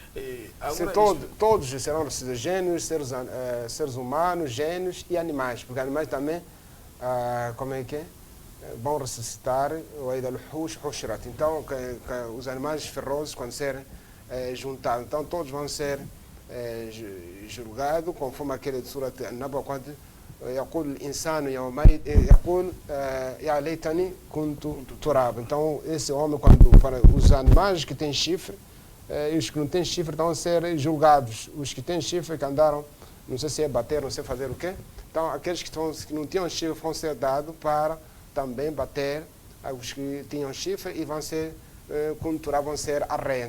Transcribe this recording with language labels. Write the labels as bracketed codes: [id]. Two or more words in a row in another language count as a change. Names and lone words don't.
[pt] Todos serão ressuscitados, seres humanos, gênios e animais, porque animais também, como é que é? Vão ressuscitar, então os animais ferrosos quando serem juntados, então todos vão ser julgados conforme aquele de Surat An-Naba, quando [ar] يقول الإنسان يومئذ يقول يا ليتني كنت تراب. [pt] Então esse homem, para os animais que têm chifre e os que não têm chifre estão a ser julgados, os que têm chifre que andaram, não sei se é bater, não sei fazer o quê, então aqueles que não tinham chifre vão ser dados para também bater os que tinham chifre e vão ser vão ser arreia.